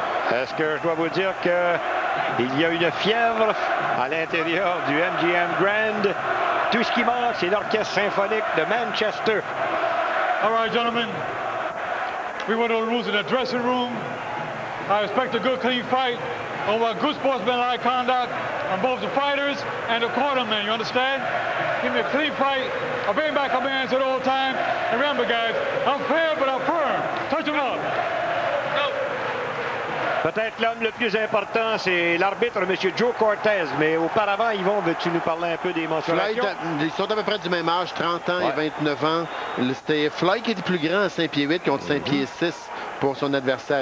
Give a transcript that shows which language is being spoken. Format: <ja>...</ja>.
<fr>parce que je dois vous dire qu'il y a une fièvre à l'intérieur du MGM Grand. Tout ce qui manque, c'est l'Orchestre symphonique de Manchester.</fr> <en>All right, gentlemen. We went over the rules in the dressing room. I expect a good, clean fight. I want good sportsmanlike conduct on both the fighters and the cornermen. You understand? Give me a clean fight. I'll bring back our man at all time. And remember, guys, I'm fair, but I'm firm. Touch him up.</en> <fr>Peut-être l'homme le plus important, c'est l'arbitre, M. Joe Cortez. Mais auparavant, Yvon, veux-tu nous parler un peu des mensurations? Ils sont à peu près du même âge, 30 ans et 29 ans. C'était Floyd qui était plus grand à 5 pieds 8 contre 5 pieds 6 pour son adversaire.</fr>